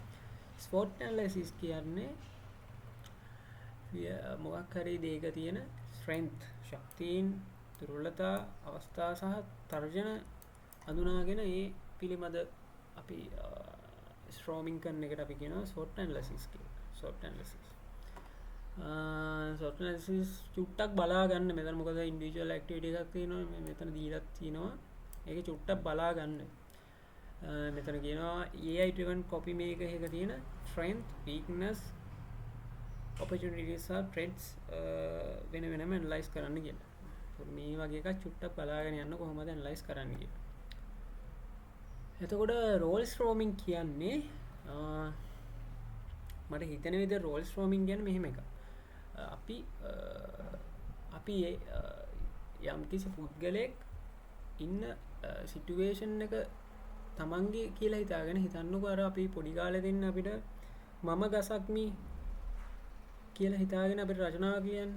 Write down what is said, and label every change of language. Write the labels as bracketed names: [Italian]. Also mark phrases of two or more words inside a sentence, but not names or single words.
[English] SWOT analysis [Sinhala] කියන්නේ මොකක් හරි දෙයක තියෙන ස්ට්‍රෙන්ත් ශක්තියින් දුර්වලතා අවස්ථා සහ තර්ජන අඳුනාගෙන ඒ පිළිබඳ අපි ස්ට්‍රෝමින් කරන එකට අපි කියනවා [English] SWOT analysis [Sinhala] කියලා. [English] SWOT analysis SWOT analysis [Sinhala] චුට්ටක් බලා ගන්න මෙතන මොකද [English] individual activity [Sinhala] එකක් තියෙනවා මෙතන දීලා තියෙනවා ඒක චුට්ටක් බලා ගන්න මෙතන කියනවා [English] AI driven copy maker [Sinhala] එක තියෙන [English] strength weakness opportunities are threats [Sinhala] වෙන වෙනම ඇනලයිස් කරන්න කියලා. මේ වගේ එකක් චුට්ටක් බලාගෙන යන්න කොහොමද ඇනලයිස් කරන්න කියලා. එතකොට [English] role storming [Sinhala] කියන්නේ මට හිතන විදිහට [English] role storming [Sinhala] කියන්නේ මෙහෙම එකක්. අපි යම්කිසි පුද්ගලයෙක් ඉන්න සිටුවේෂන් එක තමන්ගේ කියලා හිතාගෙන හිතන්නකෝ අර අපි පොඩි කාලේ දෙන්න අපිට මම ගසක්මි කියලා හිතාගෙන අපිට රචනාව කියන්නේ.